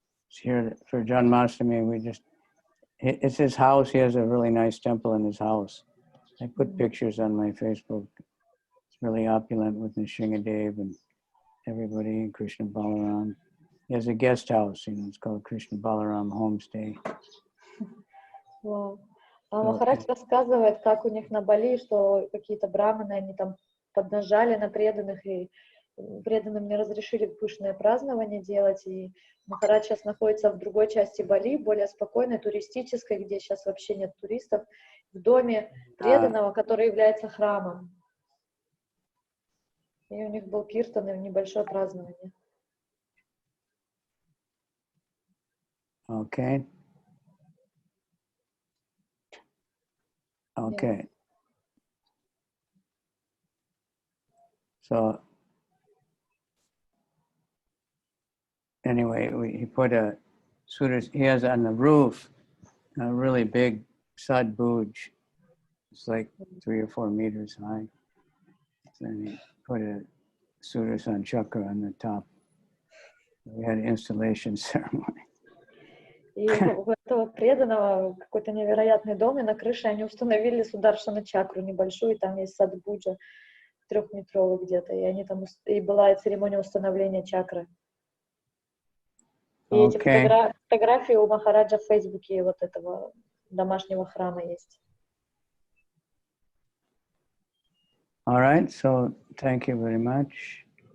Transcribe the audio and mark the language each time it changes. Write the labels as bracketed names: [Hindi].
[English] It's here for Janmashtami, it's his house. He has a really nice temple in his house. I put pictures on my Facebook. It's really opulent with Nishingadev and everybody, and Krishna Balaram. He has a guest house, you know, it's called Krishna Balaram Homestay. Wow. [Russian] Махарадж рассказывает, как у них на Бали, что какие-то браманы, они там поднажали на преданных, и преданным не разрешили пышное празднование делать, и Махарадж сейчас находится в другой части Бали, более спокойной, туристической, где сейчас вообще нет туристов, в доме преданного, который является храмом. И у них был киртан и небольшое празднование. [English] Okay. Okay. Yeah. So anyway, he put a Sudas, he has on the roof a really big sadbhuj. It's like 3 or 4 meters high. And he put a Sudarshan chakra on the top. We had an installation ceremony. [Russian] И у этого преданного какой-то невероятный дом, и на крыше они установили Сударшана чакру небольшую, и там есть садбуджа 3-метровый где-то, и они там, и была церемония установления чакры. И эти фотографии у Махараджа в Фейсбуке вот этого домашнего храма есть. [English] All right, so thank you very much.